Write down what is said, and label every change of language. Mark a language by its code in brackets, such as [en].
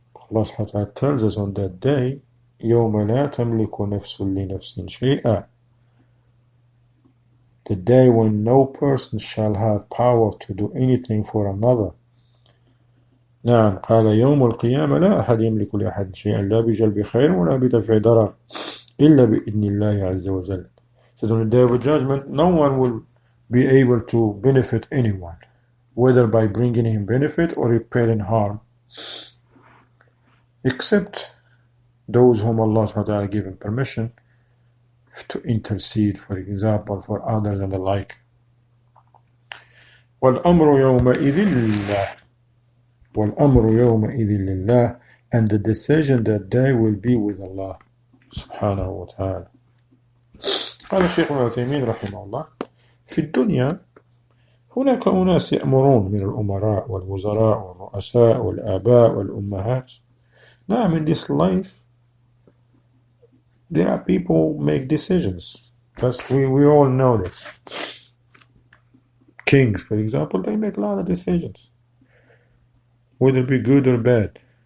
[en] Allah subhanahu wa ta'ala tells us on that day, [ar] يَوْمَ لَا تَمْلِكُ نَفْسٌ لِنَفْسٍ شَيْئًا, [en] the day when no person shall have power to do anything for another. [ar] نعم قال يوم القيامة لا أحد يملك لأحد شيئا لا بجلب خير ولا بدفع ضرر إلا بإذن الله عز وجل. [en] So on the day of judgment, no one will be able to benefit anyone, whether by bringing him benefit or repairing harm, except those whom Allah subhanahu wa ta'ala given permission to intercede, for example, for others and the like. [ar] وَالْأَمْرُ يَوْمَئِذٍ لِلَّهِ وَالْأَمْرُ يَوْمَئِذٍ لِلَّهِ, [en] and the decision that day will be with Allah subhanahu wa ta'ala. [ar] قال الشيخ ابن تيمية رحمه الله في الدنيا هناك أناس يأمرون من الأمراء والوزراء والرؤساء والآباء والأمهات. [en] نعم, in this life there are people who make decisions. That's, we all know this. Kings, for example, they make a lot of decisions, whether it be good or bad.